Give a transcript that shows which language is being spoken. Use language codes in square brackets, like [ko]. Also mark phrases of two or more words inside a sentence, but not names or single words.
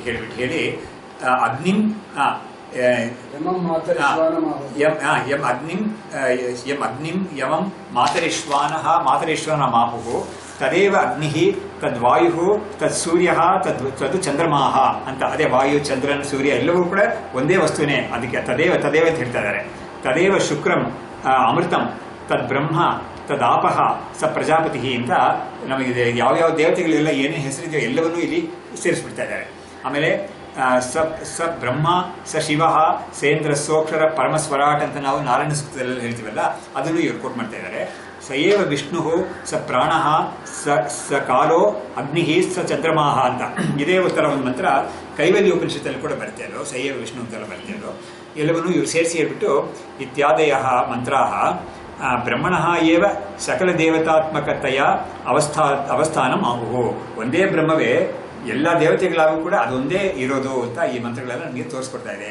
[sa] ಹೇಳಿ ಅಗ್ನಿಂ ಯಂ ಅಗ್ನಿಂ ಯಮಂ ಮಾತರೇಶ್ವಾನ ಮಾಪುಹು ತದೇವ ಅಗ್ನಿ ತದ್ವಾಯು ತದ್ ಸೂರ್ಯ ತದ್ ಚಂದ್ರಮಾಹ ಅಂತ. [kn] ಅದೇ ವಾಯು, ಚಂದ್ರನ್, ಸೂರ್ಯ ಎಲ್ಲವೂ ಕೂಡ ಒಂದೇ ವಸ್ತುವಿನೇ. ಅದಕ್ಕೆ ತದೇವ ಅಂತ ಹೇಳ್ತಾ ಇದ್ದಾರೆ. [sa] ತದೇವ ಶುಕ್ರಂ ಅಮೃತಂ ತದ್ ಬ್ರಹ್ಮ ತದಾಪಹ ಸ ಪ್ರಜಾಪತಿ [kn] ಅಂತ ನಮಗೆ ಯಾವ್ಯಾವ ದೇವತೆಗಳೆಲ್ಲ ಏನೇ ಹೆಸರಿದೆಯೋ ಎಲ್ಲವನ್ನೂ ಇಲ್ಲಿ ಸೇರಿಸ್ಬಿಡ್ತಾ ಇದ್ದಾರೆ. ಆಮೇಲೆ [sa] ಸ ಬ್ರಹ್ಮ ಸ ಶಿವ ಸೇಂದ್ರ ಸೋಕ್ಷರ ಪರಮಸ್ವರಾಟ್ [kn] ಅಂತ ನಾವು ನಾರಾಯಣ ಸೂಕ್ತದಲ್ಲಿ ಹೇಳ್ತೀವಲ್ಲ, ಅದನ್ನು ಇವರು ಕೋಟ್ ಮಾಡ್ತಾ ಇದ್ದಾರೆ. [sa] ಸಯೇವ ವಿಷ್ಣು ಸ ಪ್ರಾಣ ಸ ಕಾಲೋ ಅಗ್ನಿ ಸ ಚಂದ್ರಮಾಹ [kn] ಅಂತ ಇದೇ ಉತ್ತರ ಒಂದು ಮಂತ್ರ ಕೈವಲ್ಯ ಉಪನಿಷತ್ತಲ್ಲಿ ಕೂಡ ಬರುತ್ತೆ. ಅದು [sa] ಸಯೇವ ವಿಷ್ಣು [kn] ಅಂತೆಲ್ಲ ಬರುತ್ತೆ. ಅದು ಎಲ್ಲವನ್ನೂ ಇವರು ಸೇರಿಸಿ ಹೇಳ್ಬಿಟ್ಟು [sa] ಇತ್ಯಾದಯ ಮಂತ್ರಾಹ ಬ್ರಹ್ಮಣಃ ಏವ ಸಕಲ ದೇವತಾತ್ಮಕತೆಯ ಅವಸ್ಥಾನಂ ಆಗುವು. [kn] ಒಂದೇ ಬ್ರಹ್ಮವೇ ಎಲ್ಲ ದೇವತೆಗಳಾಗೂ ಕೂಡ ಅದೊಂದೇ ಇರೋದು ಅಂತ ಈ ಮಂತ್ರಗಳೆಲ್ಲ ನಮಗೆ ತೋರಿಸ್ಕೊಡ್ತಾ ಇದೆ.